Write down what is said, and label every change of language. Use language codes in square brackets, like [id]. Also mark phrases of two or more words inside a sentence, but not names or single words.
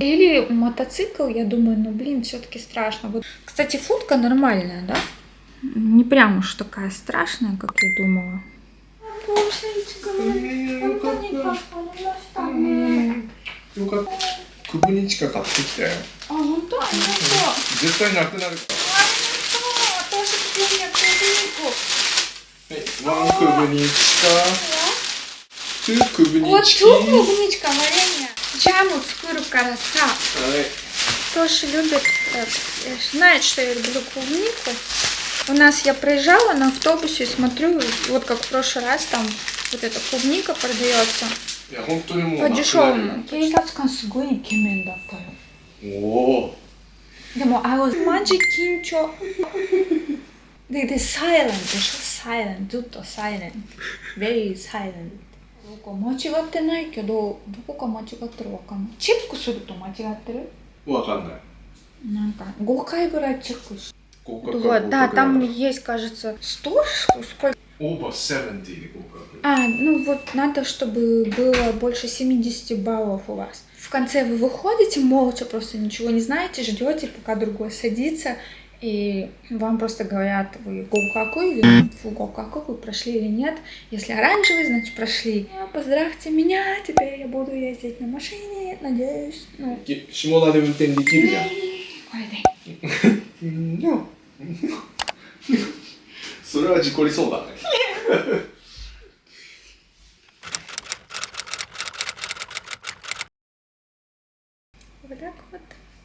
[ru] Или мотоцикл, я думаю, ну блин, все-таки страшно. Вот. Кстати, футка нормальная, да? Не прям уж такая страшная, как я думала. А, вон то, [ja] 絶対なくなるから。 [ru] Тоже купил мне клубнику. ワンクブニチカ、ツークブニ Вот チキ。 тут клубничка, варенье. [ja] ジャム作るからさ. はい。 [ru] Тоша любит, знает, что я люблю клубнику. У нас я проезжала на автобусе и смотрю, вот как в прошлый раз там вот эта клубника продается [ja] いや本当にもう [ru] по [ja] なくなる。 [ru] дешевому. [ja] 警察官すごいイケメンだったよ。おお。でも、 [en] I was [ja] マジ緊張。で、silent でしょ silent ずっと silent [en] very silent [ja] どこ間違ってないけど、どこか間違ってるわかんない。チェックすると間違ってる？わかんない。なんか5回ぐらいチェックして。合格 [ru] Вот, да, там есть, кажется, 100, сколько? [ja] Over 70 で合格。 [ru] А, ну вот надо, чтобы было больше 70 баллов у вас. В конце вы выходите молча, просто ничего не знаете, ждете, пока другой садится, и вам просто говорят, вы гоукаку или фугокаку, вы прошли или нет. Если оранжевый, значит прошли. Поздравьте меня, теперь я буду ездить на машине, надеюсь. Ну. [ja] 下田で運転できるじゃん。これで。それは事故りそうだね。 [ru] Вот так вот.